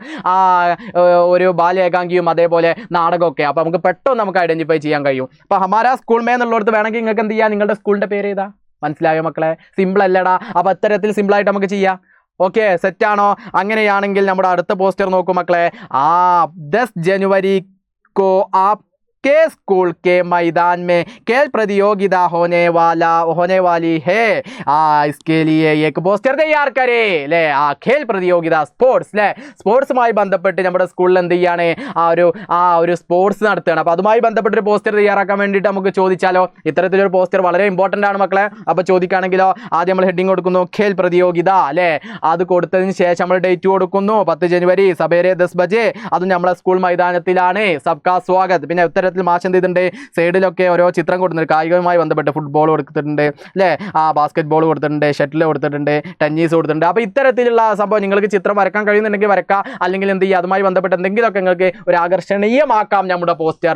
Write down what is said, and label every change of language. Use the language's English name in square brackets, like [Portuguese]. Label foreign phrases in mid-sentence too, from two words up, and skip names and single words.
[Malayalam] ഒരു ബാല്യ ഏകാംഗിയും അതേപോലെ നാടകമൊക്കെ അപ്പൊ നമുക്ക് പെട്ടെന്ന് നമുക്ക് ഐഡന്റിഫൈ ചെയ്യാൻ കഴിയും അപ്പൊ [Hindi] हमारा स्कूल में [Malayalam] എന്നുള്ളടത്ത് വേണമെങ്കിൽ നിങ്ങൾക്ക് നിങ്ങൾക്ക് എന്ത് ചെയ്യാം, നിങ്ങളുടെ സ്കൂളിന്റെ പേര് ഏതാ? മനസ്സിലായോ മക്കളെ? സിമ്പിൾ അല്ലടാ. അപ്പൊ അത്തരത്തിൽ സിമ്പിൾ ആയിട്ട് നമുക്ക് ചെയ്യാം. ഓക്കെ, സെറ്റാണോ? അങ്ങനെയാണെങ്കിൽ നമ്മുടെ അടുത്ത പോസ്റ്റർ നോക്കൂ മക്കളെ. [Hindi] 10 जनवरी को आप के स्कूल के मैदान में खेल प्रतियोगिता होने वाली है, इसके लिए एक पोस्टर तैयार करे അല്ലേ. खेल प्रतियोगिता [Malayalam] സ്പോർട്സ് അല്ലേ, സ്പോർട്സുമായി ബന്ധപ്പെട്ട് നമ്മുടെ സ്കൂളിൽ എന്ത് ചെയ്യാണ്, ഒരു സ്പോർട്സ് നടത്തുകയാണ്. അപ്പോൾ അതുമായി ബന്ധപ്പെട്ടൊരു പോസ്റ്റർ തയ്യാറാക്കാൻ വേണ്ടിയിട്ട് നമുക്ക് ചോദിച്ചാലോ? ഇത്തരത്തിലൊരു പോസ്റ്റർ വളരെ ഇമ്പോർട്ടൻ്റ് ആണ് മക്കളെ. അപ്പോൾ ചോദിക്കുകയാണെങ്കിലോ, ആദ്യം നമ്മൾ ഹെഡിങ് കൊടുക്കുന്നു [Hindi] खेल प्रतियोगिता [Malayalam] അല്ലേ. അത് കൊടുത്തതിന് ശേഷം നമ്മൾ ഡേറ്റ് കൊടുക്കുന്നു [Hindi] 10 जनवरी सवेरे 10 बजे. [Malayalam] അതും നമ്മളെ സ്കൂൾ മൈതാനത്തിലാണ്. [Hindi] सबका स्वागत. [Malayalam] പിന്നെ ഉത്തരത്തിൽ മാഷ് എന്ത് ചെയ്തിട്ടുണ്ട്, സൈഡിലൊക്കെ ഓരോ ചിത്രം കൊടുത്തിട്ടുണ്ട്. കായികവുമായി ബന്ധപ്പെട്ട് ഫുട്ബോൾ കൊടുത്തിട്ടുണ്ട് അല്ലേ, ബാസ്കറ്റ് ബോൾ കൊടുത്തിട്ടുണ്ട്, ഷട്ടിൽ കൊടുത്തിട്ടുണ്ട്, ടെന്നീസ് കൊടുത്തിട്ടുണ്ട്. അപ്പോൾ ഇത്തരത്തിലുള്ള സംഭവം നിങ്ങൾക്ക് ചിത്രം വരക്കാൻ കഴിയുന്നുണ്ടെങ്കിൽ വരക്കാം, അല്ലെങ്കിൽ എന്ത് ചെയ്യുക, അതുമായി ബന്ധപ്പെട്ട് എന്തെങ്കിലുമൊക്കെ നിങ്ങൾക്ക് ഒരു ആകർഷണീയമാക്കാം നമ്മുടെ പോസ്റ്റർ.